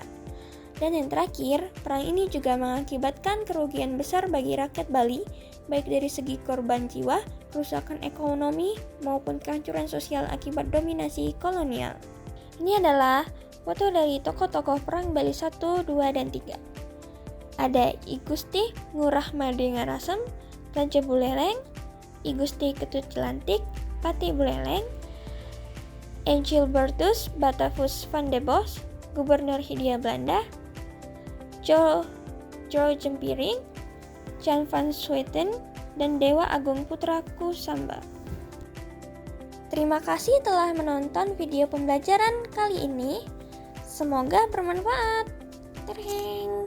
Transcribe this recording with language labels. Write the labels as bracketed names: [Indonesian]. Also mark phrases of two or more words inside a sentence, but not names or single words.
[Indonesian] Dan yang terakhir, perang ini juga mengakibatkan kerugian besar bagi rakyat Bali, baik dari segi korban jiwa, kerusakan ekonomi, maupun kehancuran sosial akibat dominasi kolonial. Ini adalah foto dari tokoh-tokoh Perang Bali 1, 2, dan 3. Ada I Gusti Ngurah Made Ngarasem, Raja Buleleng, I Gusti Ketut Jelantik, Pati Buleleng, Engelbertus Batavus van de Bos, Gubernur Hindia Belanda, Jo Jempiring, Jan van Swieten, dan Dewa Agung Putra Kusamba. Terima kasih telah menonton video pembelajaran kali ini. Semoga bermanfaat. Terheng.